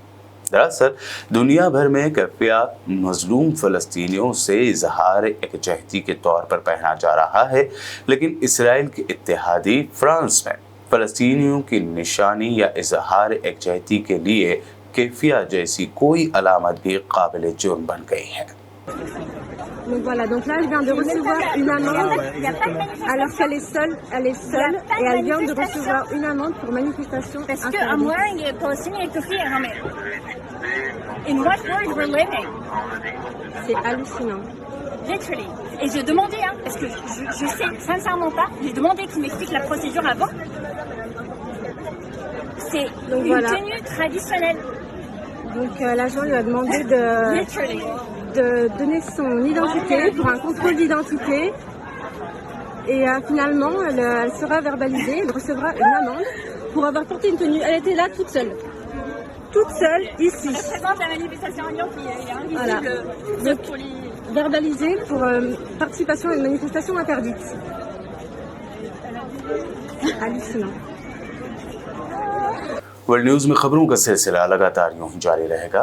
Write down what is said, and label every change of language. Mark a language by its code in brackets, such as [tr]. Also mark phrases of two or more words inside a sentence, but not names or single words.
[ur] دراصل دنیا بھر میں کوفیہ مظلوم فلسطینیوں سے اظہار یکجہتی کے طور پر پہنا جا رہا ہے، لیکن اسرائیل کے اتحادی فرانس میں فلسطینیوں کی نشانی یا اظہار یکجہتی کے لیے کوفیہ جیسی کوئی علامت بھی قابل جرم بن گئی ہے. [fr] Donc voilà, donc là elle vient de recevoir une amende alors qu'elle est seule et elle vient de recevoir une amende pour manifestation Parce que interdite. [en] I'm wearing a Palestinian kufiyya helmet. In what world we're living? [fr] C'est hallucinant. Literally. Et j'ai demandé, parce que je sais sincèrement pas, j'ai demandé qu'il m'explique la procédure avant. C'est Donc une voilà. tenue traditionnelle. Donc l'agent lui a demandé de donner son identité pour un contrôle d'identité et finalement elle sera verbalisée, elle recevra une amende pour avoir porté une tenue. Elle était là toute seule ici. Elle présente la manifestation en Lyon qui est invisible. Voilà. Donc verbalisée pour participation à une manifestation interdite. Hallucinant. [en] World News [ur] میں خبروں کا سلسلہ لگاتار یوں ہی جاری رہے گا.